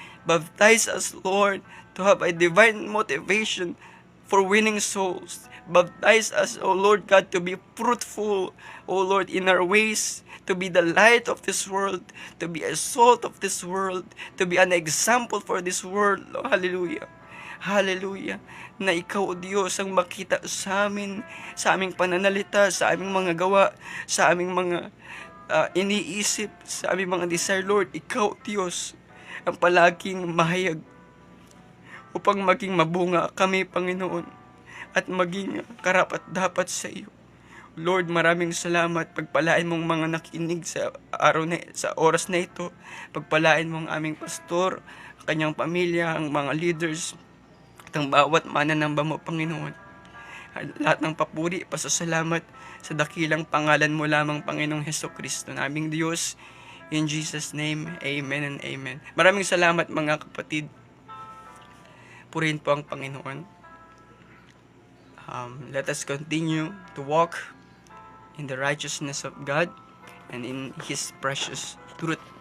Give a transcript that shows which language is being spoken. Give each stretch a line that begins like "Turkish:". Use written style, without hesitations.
English: Baptize us, Lord, to have a divine motivation for winning souls. Baptize us, O Lord God, to be fruitful, O Lord, in our ways, to be the light of this world, to be a salt of this world, to be an example for this world. Oh, hallelujah. Hallelujah.
Filipino: Na ikaw, O Diyos, ang makita sa amin, sa aming pananalita, sa aming mga gawa, sa aming mga iniisip, sa aming mga desire, Lord. Ikaw, Diyos, ang palaging mahayag upang maging mabunga kami, Panginoon, at maging karapat-dapat sa iyo. Lord, maraming salamat. Pagpalain mong mga nakinig sa sa oras na ito. Pagpalain mong aming pastor, kanyang pamilya, ang mga leaders, at ang bawat mananamba mo, Panginoon. Lahat ng papuri, pasasalamat sa dakilang pangalan mo lamang, Panginoong Hesukristo, naming Diyos.
English: In Jesus' name, amen and amen.
Filipino: Maraming salamat, mga kapatid. Purihin po ang Panginoon.
English: Let us continue to walk in the righteousness of God and in His precious truth.